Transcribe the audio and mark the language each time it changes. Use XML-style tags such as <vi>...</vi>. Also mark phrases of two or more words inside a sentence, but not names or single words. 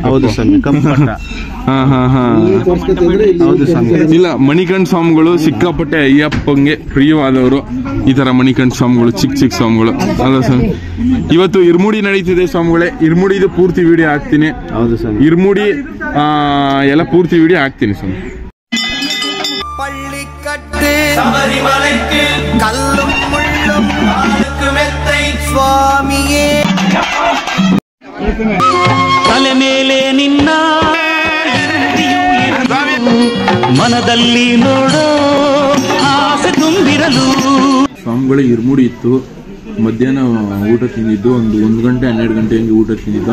<kn>ಹೌದು ಸ್ವಾಮಿ, ಕಪ್ಪು ಬಟ್ಟ. ಹೌದು ಸ್ವಾಮಿ. ಇಲ್ಲ, ಮಣಿಕಂಠ ಸ್ವಾಮಿಗಳು ಸಿಕ್ಕಾಪಟ್ಟೆ ಅಯ್ಯಪ್ಪಂಗೆ ಪ್ರಿಯವಾದವರು. ಈ ತರ ಮಣಿಕಂಠ ಸ್ವಾಮಿಗಳು ಚಿಕ್ಕ ಸ್ವಾಮಿಗಳು ಅಲ್ಲ ಸ್ವಾಮಿ. ಇವತ್ತು ಇರ್ಮುಡಿ ನಡೀತಿದೆ ಸ್ವಾಮಿಗಳೇ. ಇರ್ಮುಡಿದು ಪೂರ್ತಿ ವಿಡಿಯೋ ಹಾಕ್ತೀನಿ. ಹೌದು ಸ್ವಾಮಿ. ಇರ್ಮುಡಿ ಎಲ್ಲ ಪೂರ್ತಿ ವಿಡಿಯೋ ಹಾಕ್ತೀನಿ ಸ್ವಾಮಿ.</kn> <ta>பள்ளிக்கட்டு சபரிமலைக்கு கல்லும் முள்ளும் மெத்தை சுவாமியே</ta> <kn>ತಲೆ ಮೇಲೆ ನಿನ್ನ ಮನದಲ್ಲಿ ನೋಡೋ ಆಸೆ ತುಂಬಿರಲು. ಸ್ವಾಮಿಗಳ ಇರ್ಮುಡಿ ಇತ್ತು. ಮಧ್ಯಾಹ್ನ ಊಟ ತಿಂದಿದ್ದು, 1 ಗಂಟೆ 12 ಗಂಟೆ ಹಂಗೆ ಊಟ ತಿಂದಿದ್ದು.</kn>